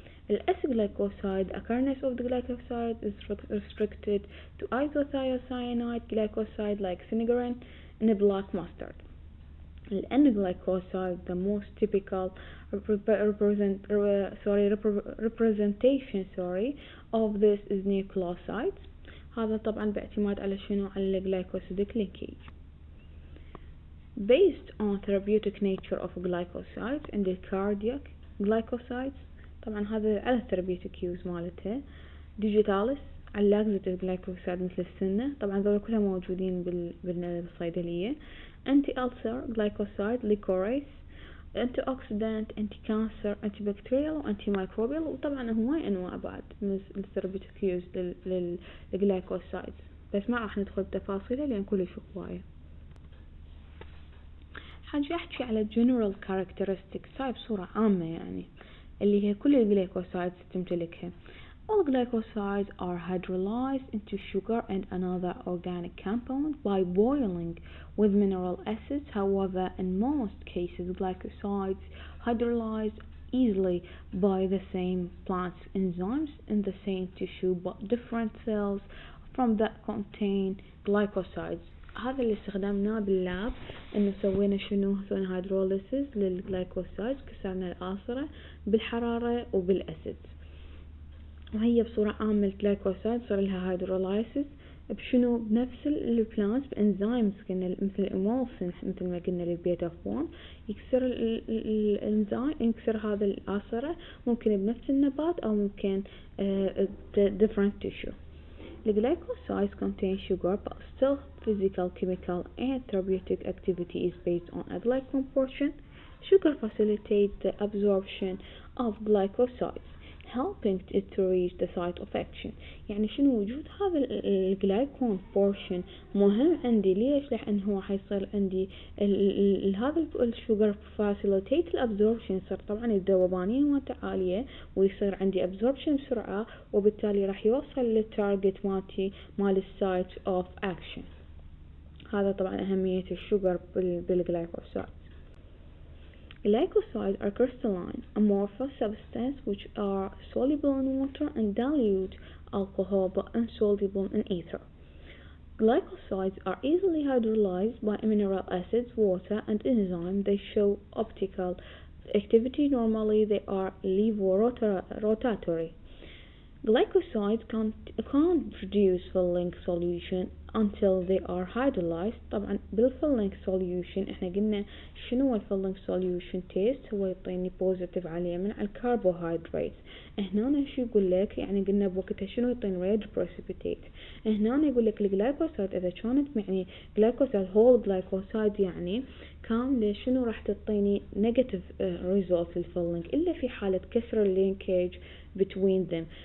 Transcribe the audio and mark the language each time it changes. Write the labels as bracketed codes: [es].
[en] glycoside occurrence of the glycoside is restricted to isothiocyanate glycoside like sinarin and black mustard. N-glycoside, the most typical representation of this is nucleosides. [ar] هذا طبعا باعتماد على شنو؟ على glycosidic linkage. [en] Based on therapeutic nature of glycosides and the cardiac glycosides، [ar] طبعا هذا على [en] therapeutic use مالتها. [ar] digitalis على laxative glycoside مثل السنة، طبعا ذولا كلها موجودين بالصيدلية. anti-ulcer glycoside licorase، antioxidant، anti-cancer، antibacterial و antimicrobial، وطبعا هواي انواع بعد من الثيرابيوتيك يوز للجلايكوسايدز، بس ما راح ندخل بتفاصيلها لان كلش هواية. حاجة احكي على general characteristics هاي بصورة عامة يعني اللي هي كل الجلايكوسايدز تمتلكها. [en] All glycosides are hydrolyzed into sugar and another organic compound by boiling with mineral acids. However, in most cases, glycosides hydrolyze easily by the same plant enzymes in the same tissue but different cells from that contain glycosides. [ar] هذا اللي استخدمناه باللاب، انه سوينا شنو؟ سوينا هيدروليسيس للجلايكوسايدز، كسرنا الآصرة بالحرارة وبالأسيد. وهي بصورة عامة الجلايكوسايد صار لها هيدرولايسيس بشنو؟ بنفس البلانت بانزيمز كنا مثل الامولسين مثل ما قلنا للبيتا 1 يكسر الانزيم، يكسر هذا الآصرة ممكن بنفس النبات او ممكن different tissue. [en] The glycosides contain sugar but still physical, chemical and therapeutic activity is based on a glycone portion. Sugar facilitates the absorption of glycosides helping it to reach the site of action. [ar] يعني شنو وجود هذا الجلايكون بورشن مهم عندي؟ ليش؟ لأن هو حيصير عندي هذا الشوجر facilitate الابزوربشن، يصير طبعا الذوبانية مالته عالية ويصير عندي absorption بسرعة، وبالتالي راح يوصل للتارجت مالتي مال السايت اوف اكشن. هذا طبعا أهمية الشوجر بالجلايكوسايد. [en] Glycosides are crystalline, amorphous substances which are soluble in water and dilute alcohol but insoluble in ether. Glycosides are easily hydrolyzed by mineral acids, water, and enzymes. They show optical activity. Normally, they are levorotatory. Glycosides can't produce filling solution until they are hydrolyzed. [ar] طبعا بالفilling solution احنا قلنا شنو الفilling solution test؟ هو يعطيني positive على اليمين على الكربوهيدرات. هنا شو يقول لك؟ يعني قلنا بوقتها شنو يعطيني red precipitate. هنا يقول لك الجلايكوسايد اذا كانت يعني جلايكوسايد whole glycoside يعني كاملة شنو راح تعطيني negative result للفilling إلا في حالة كسر اللينكيج between them.